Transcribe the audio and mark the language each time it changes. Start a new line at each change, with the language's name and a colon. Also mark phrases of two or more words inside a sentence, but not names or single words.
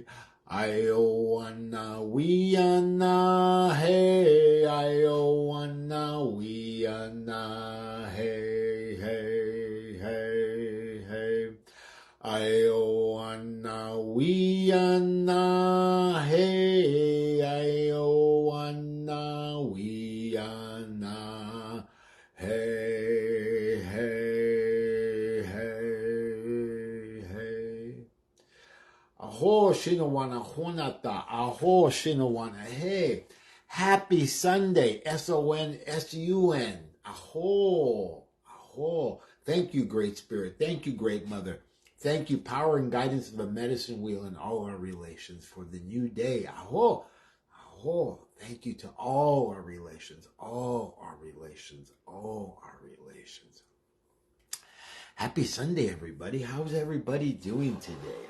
English: Ayowana wiana hey, ayowana wiana hey, hey, hey, hey. Ayowana wiana hey, ayowana wiana hey, hey, hey, hey. Aho shinawana honata, aho shinawana hey. Happy Sunday, S-O-N-S-U-N. Aho, aho. Thank you, Great Spirit. Thank you, Great Mother. Thank you, power and guidance of a medicine wheel in all our relations for the new day. Aho, aho. Thank you to all our relations, all our relations, all our relations. Happy Sunday, everybody. How's everybody doing today?